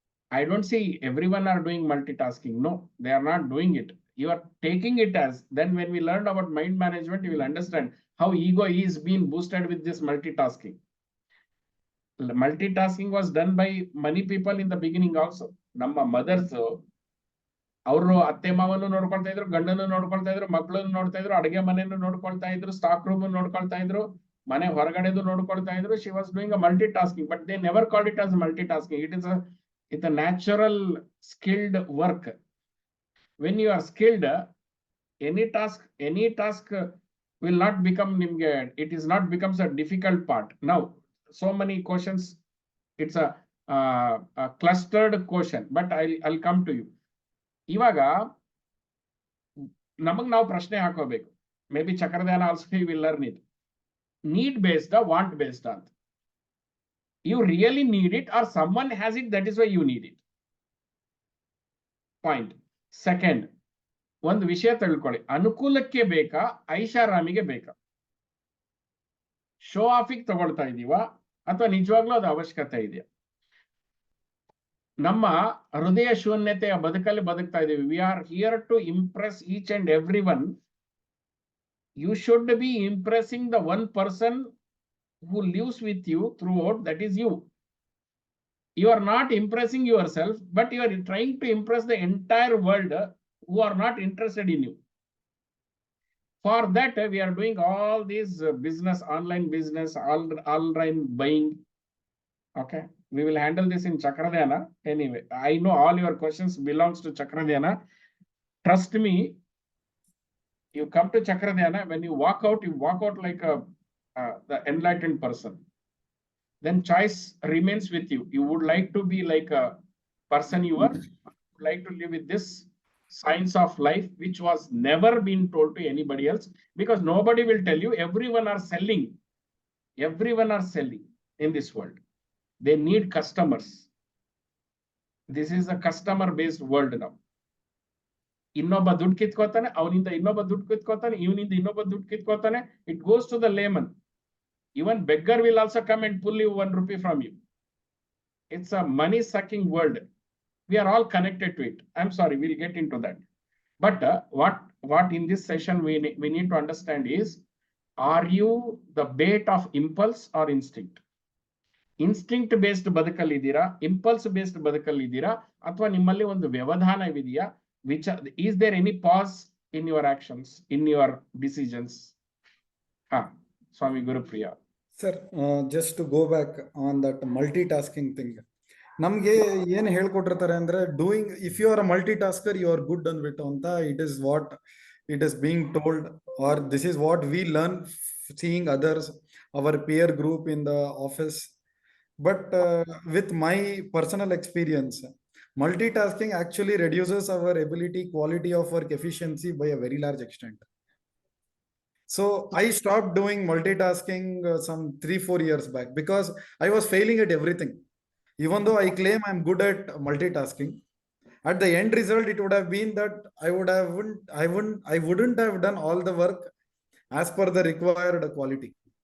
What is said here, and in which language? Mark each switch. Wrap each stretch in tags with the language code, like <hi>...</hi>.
<en>I don't see everyone are doing multitasking. No, they are not doing it. You are taking it as, then when we learned about mind management, you will understand how ego is being boosted with this multitasking. Multitasking was done by many people in the beginning also.</en> <kn>Namma mothers, ಅವರು ಅತ್ತೆ ಮಾವನು ನೋಡ್ಕೊಳ್ತಾ ಇದ್ರು, ಗಂಡನ್ನು ನೋಡ್ಕೊಳ್ತಾ ಇದ್ರು, ಮಕ್ಕಳನ್ನು ನೋಡ್ತಾ ಇದ್ರು, ಅಡಿಗೆ ಮನೆಯನ್ನು ನೋಡ್ಕೊಳ್ತಾ ಇದ್ರು, ಸ್ಟಾಕ್ ರೂಮ್ ನೋಡ್ಕೊಳ್ತಾ ಇದ್ರು, ಮನೆ ಹೊರಗಡೆದು ನೋಡ್ಕೊಳ್ತಾ ಇದ್ರು.</kn> <en>She was doing a multitasking, but they never called it as multitasking. It's a natural skilled work. When you are skilled, any task will not become nimge, it is not becomes a difficult part. Now so many questions, it's a clustered question, but I'll come to you.</en> <kn>ಇವಾಗ ನಮಗ್ ನಾವು ಪ್ರಶ್ನೆ ಹಾಕೋಬೇಕು.</kn> <en>Maybe ಚಕ್ರಧ್ಯಾನ also you will learn it. Need based want based ಅಂತ. You really need it or someone has it, that is why you need it.</en> <kn>Point. Second, ಒಂದು ವಿಷಯ ತಿಳ್ಕೊಳ್ಳಿ, ಅನುಕೂಲಕ್ಕೆ ಬೇಕಾ ಐಷಾರಾಮಿಗೆ ಬೇಕಾ? ಶೋ ಆಫಿಗೆ ತಗೊಳ್ತಾ ಇದೀವಾ ಅಥವಾ ನಿಜವಾಗ್ಲೂ ಅದು ಅವಶ್ಯಕತೆ ಇದೆಯಾ? ನಮ್ಮ ಹೃದಯ ಶೂನ್ಯತೆಯ ಬದುಕಲ್ಲಿ ಬದುಕ್ತಾ ಇದೀವಿ.</kn> <en>We are here to impress each and every one. You should be impressing the one person who lives with you throughout, that is you. You are not impressing yourself, but you are trying to impress the entire world who are not interested in you. For that, we are doing all these business, online business, online buying. Okay, we will handle this in Chakradhyana. Anyway, I know all your questions belongs to Chakradhyana. Trust me, you come to Chakradhyana, when you walk out like the enlightened person. Then choice remains with you. You would like to be like a person you are, like to live with this science of life, which was never been told to anybody else, because nobody will tell you. Everyone are selling in this world. They need customers. This is a customer based world now.</en> <kn>ಇನ್ನೊಬ್ಬ ದುಡ್ಡು ಕಿತ್ಕೋತಾನೆ, ಅವನಿಂದ ಇನ್ನೊಬ್ಬ ದುಡ್ಡು ಕಿತ್ಕೋತಾನೆ, ಇವನಿಂದ ಇನ್ನೊಬ್ಬ ದುಡ್ಡು ಕಿತ್ಕೋತಾನೆ.</kn> <en>It goes to the layman. Even beggar will also come and pull you 1 rupee from you. It's a money sucking world. We are all connected to it. I'm sorry, we'll get into that. But what in this session we need to understand is, are you the bait of impulse or instinct? Instinct based</en> <kn>ಬದುಕಲ್ಲಿದ್ದೀರಾ,</kn> <en>impulse based</en> <kn>ಬದುಕಲ್ಲಿದ್ದೀರಾ, ಅಥವಾ ನಿಮ್ಮಲ್ಲಿ ಒಂದು ವ್ಯವಧಾನವಿದೆಯಾ?</kn> <en>Is there any pause in your actions, in your decisions? Swami Gurupriya. Sir, just to go back on that multitasking thing.</en> <kn>ನಮ್ಗೆ ಏನ್ ಹೇಳ್ಕೊಟ್ಟಿರ್ತಾರೆ ಅಂದ್ರೆ,</kn> <en>doing, if you are a multitasker you are good</en> <kn>ಅನ್ಬಿಟ್ಟು ಅಂತ</kn> <en>It is what it is being told, or this is what we learn seeing others, our peer group in the office. But with my personal experience, multitasking actually reduces our ability, quality of work, efficiency by a very large extent. So I stopped doing multitasking some 3-4 years back because I was failing at everything. Even though I claim I'm good at multitasking, at the end result, it would have been that I wouldn't have done all the work as per the required quality.</en>